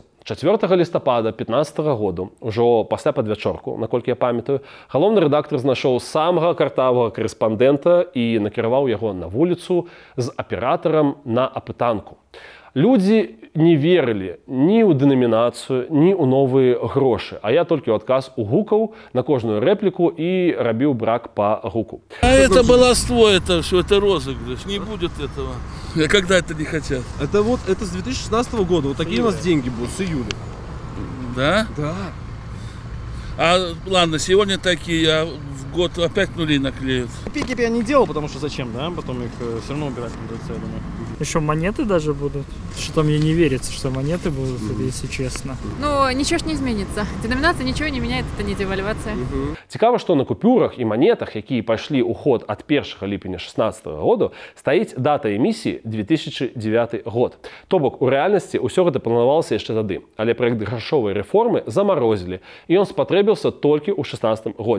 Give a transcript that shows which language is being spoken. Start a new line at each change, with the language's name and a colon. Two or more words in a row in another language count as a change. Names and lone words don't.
Belarusian: 4 лістапада 2015 году, ужо пасля падвячорку, наколькі я памятаю, галоўны рэдактар знайшоў самага картавага карэспандэнта і накіраваў яго на вуліцу з аператарам на апытанку. Людзі не верылі ні ў дэнамінацыю, ні ў новыя грошы. А я толькі ў адказ угукаў на кожную рэпліку і рабіў брак па гуку.
Russian: А это баловство, это все, это розыгрыш. Не будет этого. Когда это не хотят? Это вот, это с 2016 года. Вот такие у нас деньги будут с июля. Да? Да. А ладно, сегодня такие, а в год опять нули наклеют. Копейки я не делал, потому что зачем, да? Потом их все равно убирать придется, я думаю. Еще монеты даже будут. Что-то мне не верится, что монеты будут, если честно. Ну, ничего ж не изменится. Деноминация ничего не меняет, это не девальвация.
Belarusian: Цікава, што на купюрах і манетах, якія пайшлі ў ход ад 1 ліпеня 2016 году, стаіць дата эмісіі 2009 год. То бок, у рэальнасці ўсё гэта планавалася яшчэ тады, але праект грашовай рэформы замарозілі, і ён спатрэбіўся толькі ў 2016 годзе.